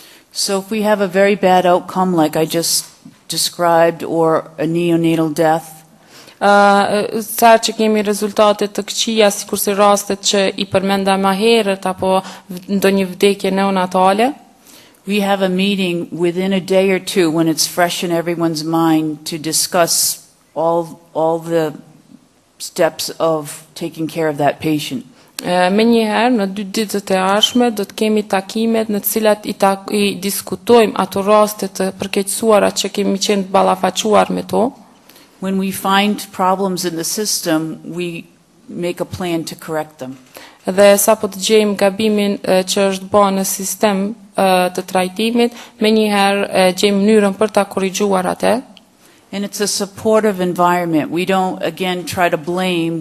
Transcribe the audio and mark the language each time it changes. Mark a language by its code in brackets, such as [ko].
[en] So if we have a very bad outcome like I just described or a neonatal death, [sq] sa që kemi rezultate të këqija sikurse rastet që I përmenda më herët apo ndonjë vdekje neonatale, [en] we have a meeting within a day or two when it's fresh in everyone's mind to discuss all the steps of taking care of that patient. [sq] Me njëherë, në 2 ditët e ardhshme, do të kemi takimet në të cilat I diskutojmë ato raste të përkeqësuara që kemi qenë ballafaquar me to. [en] When we find problems in the system, we make a plan to correct them. [sq] Dhe sa po të gjejmë gabimin që është bërë në sistem të trajtimit, me njëherë gjejmë mënyrën për ta korrigjuar atë. [en] And it's a supportive environment. We don't, again, try to blame.